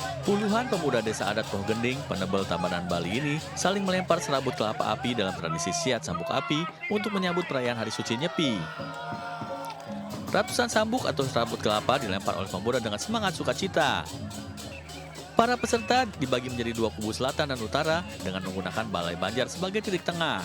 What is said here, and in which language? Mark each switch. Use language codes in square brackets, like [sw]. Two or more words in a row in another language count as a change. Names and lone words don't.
[id] Puluhan pemuda desa adat Poh Gending, Penebel Tabanan Bali ini saling melempar serabut kelapa api dalam tradisi siat sambuk api untuk menyambut perayaan Hari Suci Nyepi. Ratusan sambuk atau serabut kelapa dilempar oleh pemuda dengan semangat sukacita. Para peserta dibagi menjadi dua kubu selatan dan utara dengan menggunakan balai banjar sebagai titik tengah.